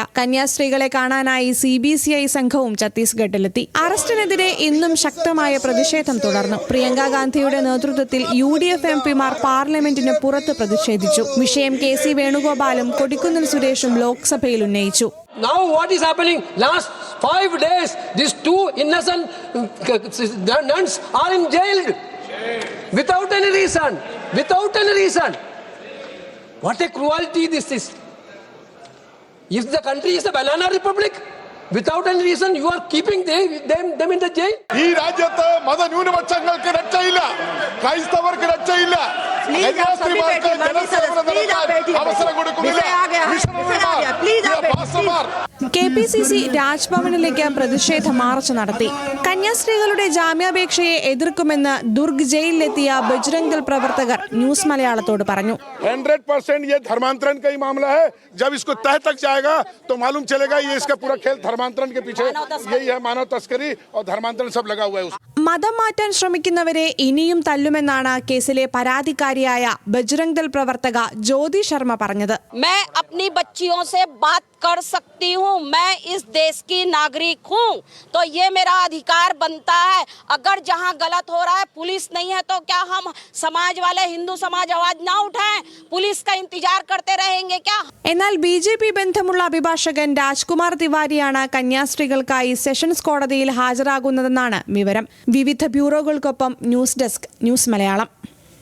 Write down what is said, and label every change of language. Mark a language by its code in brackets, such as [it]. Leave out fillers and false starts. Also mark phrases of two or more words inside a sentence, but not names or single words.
[ml] കന്യാസ്ത്രീകളെ കാണാനായി CBCI സംഘവും ഛത്തീസ്ഗഡിലെത്തി. അറസ്റ്റിനെതിരെ ഇന്നും ശക്തമായ പ്രതിഷേധം തുടർന്നു. പ്രിയങ്ക ഗാന്ധിയുടെ നേതൃത്വത്തിൽ UDF എംപിമാർ പാർലമെന്റിന് പുറത്ത് പ്രതിഷേധിച്ചു. വിഷയം KC വേണുഗോപാലും കൊടിക്കുന്നിൽ സുരേഷും ലോക്സഭയിൽ ഉന്നയിച്ചു. [en] Now what is happening? Last 5 days, these 2 innocent nuns are in jail. Without any reason. Without any reason. What a cruelty this is. If the country is a banana republic, without any reason you are keeping them in the jail. [ml] ഈ രാജ്യത്ത് മതന്യൂനപക്ഷങ്ങൾക്ക് രക്ഷയില്ല, ക്രൈസ്തവർക്ക് രക്ഷയില്ല, കന്യാസ്ത്രീമാർക്ക് ജനസേവനം നടത്താൻ അവസരം കൊടുക്കുന്നില്ല. KPCC രാജ്ഭവനിലേക്ക് പ്രതിഷേധ മാർച്ച് നടത്തി. കന്യാസ്ത്രീകളുടെ ജാമ്യാപേക്ഷയെ എതിർക്കുമെന്ന് ദുർഗ് ജയിലിലെത്തിയ ബജ്രംഗ് ദൾ പ്രവർത്തകർ ന്യൂസ് മലയാളത്തോട് പറഞ്ഞു. [hi] 100% ये धर्मांतरण का ही मामला है. जब इसको तह तक जाएगा तो मालूम चलेगा ये इसका पूरा खेल धर्मांतरण के पीछे यही है. मानव तस्करी और धर्मांतरण सब लगा हुआ है. [ml] മതം മാറ്റാൻ ശ്രമിക്കുന്നവരെ ഇനിയും തല്ലുമെന്നാണ് കേസിലെ പരാതിക്കാരിയായ ബജ്രംഗ് ദൾ പ്രവർത്തക ജ്യോതി ശർമ്മ പറഞ്ഞത്. [hi] मैं अपनी बच्चियों से बात कर सकती हूँ. मैं इस देश की नागरिक हूँ, तो ये मेरा अधिकार बनता है. अगर जहाँ गलत हो रहा है पुलिस नहीं है तो क्या हम समाज वाले हिंदू समाज आवाज ना उठाएं? पुलिस का इंतजार करते रहेंगे क्या? [ml] എന്നാൽ BJP ബന്ധമുള്ള അഭിഭാഷകൻ രാജ്കുമാർ തിവാരിയാണ് കന്യാസ്ത്രീകൾക്കായി സെഷൻസ് കോടതിയിൽ ഹാജരാകുന്നതെന്നാണ് വിവരം. വിവിധ ബ്യൂറോകൾക്കൊപ്പം [en] news desk [ml] ന്യൂസ് മലയാളം.